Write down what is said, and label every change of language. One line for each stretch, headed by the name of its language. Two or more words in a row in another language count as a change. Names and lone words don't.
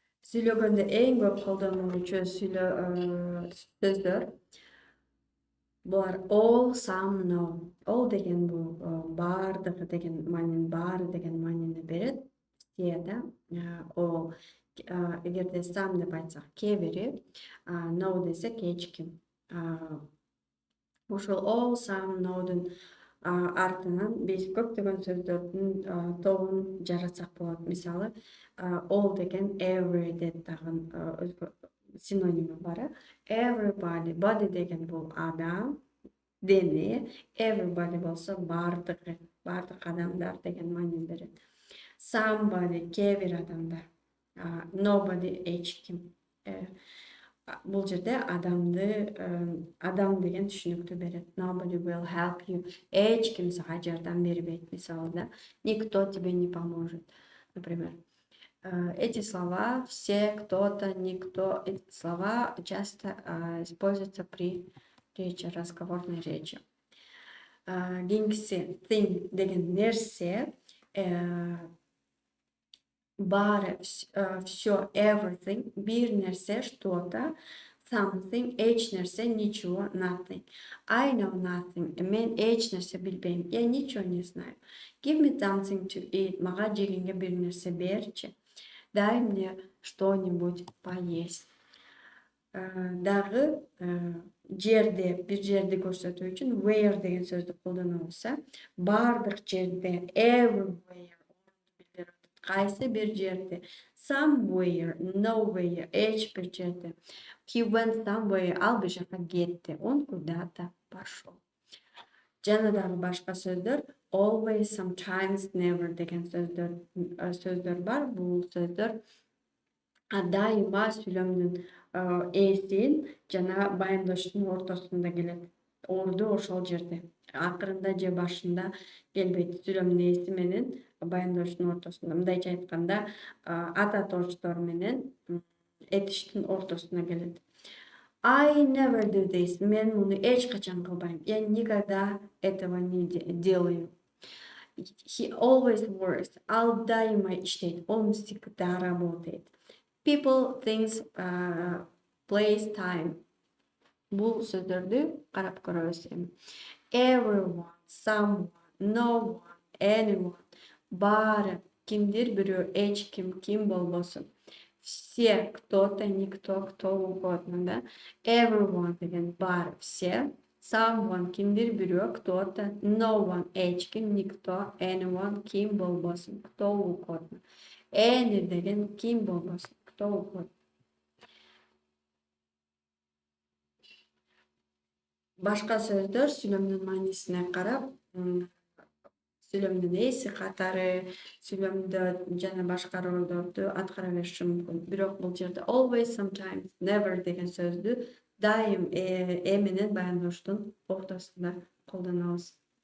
Kyrgyz: Сүйлөгөндө эң көп колдонулуучу сөздөр булар
English: all, some, no.
Kyrgyz: All деген бул баардыгы деген маанини, баары деген маанини берет.
Russian: Все, да?
Kyrgyz: All. Эгерде some деп айтсак, кээ бiri, no десек эч ким. Ошол
English: all, some,
Kyrgyz: no'дун артынан биз көптөгөн сөздөрдүн тобун жаратсак болот. Мисалы, all деген every деп дагы синоними бар. Everybody, body деген бул адам, дене, everybody болсо баардыгы, баардык адамдар деген маанини берет. Somebody, кээ бир адамдар. Nobody, эч ким. Бул жерде адам деген түшүнүктү берет.
English: Nobody will help you.
Kyrgyz: Эч ким сага жардам бербейт, мисалы, да.
Russian: Никто тебе не поможет, например. Эти слова, все, кто-то, никто, эти слова часто используются при разговорной речи.
Kyrgyz: Кийинкиси thing деген нерсе, баары, все, everything, бир нерсе,
Russian: что-то,
English: something,
Kyrgyz: эч нерсе,
Russian: ничего,
English: nothing. I know nothing.
Kyrgyz: Мен эч нерсе билбейм.
Russian: Я ничего не знаю.
English: Give me something to eat.
Kyrgyz: Мага жегенге бир нерсе берчи.
Russian: Дай мне что-нибудь поесть.
Kyrgyz: Дагы жерде, бир жерди көрсөтүү үчүн where деген сөздү колдонобуз. Баардык жерде, everywhere билдирип атат. Кайсы бир жерде.
English: Somewhere, nowhere,
Kyrgyz: эч бир жерде.
English: He went somewhere,
Kyrgyz: ал бир жака кетти.
Russian: Он куда-то пошел.
Kyrgyz: Жана дагы башка сөздөр
English: always, sometimes, never
Kyrgyz: деген сөздөр бар. Бул сөздөр дайыма сүйлөмдүн эсин жана баяндаштын ортосунда келет. Орду ошол жерде. Акырында же башында келбейт. Сүйлөмдүн эси менен баяндаштын ортосунда. Мындайча айтканда, ата точтор менен этиштин ортосуна келет.
English: I never do this.
Kyrgyz: Мен муну эч качан кылбайм.
Russian: Я никогда этого не делаю.
English: He always works.
Kyrgyz: Ал дайыма иштейт.
Russian: Он всегда работает.
English: People, things, place, time.
Kyrgyz: Бул сөздөрдү карап көрөбүз.
English: Everyone, someone, no one, anyone.
Kyrgyz: Баары, кимдир бирөө, эч ким, ким болбосун.
Russian: Все, кто-то, никто, кто угодно, да.
Kyrgyz: Everyone деген бар, все. Someone, кимдир бирөө,
Russian: кто-то.
English: No one,
Kyrgyz: эч ким, никто. Anyone, ким болбосун,
Russian: кто угодно.
Kyrgyz: Any деген ким болбосун,
Russian: кто угодно.
Kyrgyz: Башка сөздөр сүйлөмдүн маанисине карап, сүйлөмдүн эси катары, сүйлөмдө жана башка ролдорду аткара бериши мүмкүн. Бирок бул жерде
English: always, sometimes, never
Kyrgyz: деген сөздү дайым менен баяндаштын ортосунда колдонобуз.